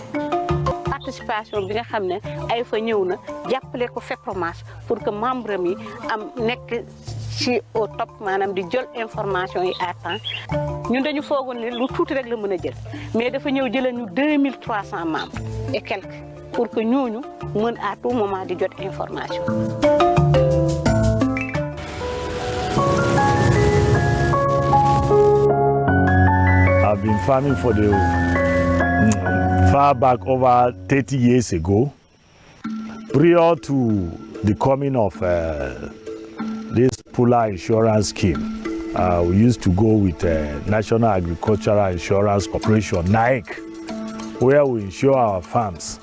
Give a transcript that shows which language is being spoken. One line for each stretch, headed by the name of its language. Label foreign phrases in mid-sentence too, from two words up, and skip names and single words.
Wolof: Participation bi nga xam ne ay fa ñëw na jàppale ko FEPROMAS
French: pour que
Wolof: membre mi am nekk ci
French: au top
Wolof: maanaam di jël information yi
French: à temps
Wolof: ñun dañu foogoon ne lu tuuti rek la mën a jël mais dafa ñëw jëlee ñu 2300
French: membres et quelques pour que
Wolof: ñooñu mën
French: à tout moment
Wolof: di jot information.
English: I've been farming for the far back over 30 years ago. Prior to the coming of this Pula insurance scheme, we used to go with National Agricultural Insurance Corporation, NAIC, where we insure our farms.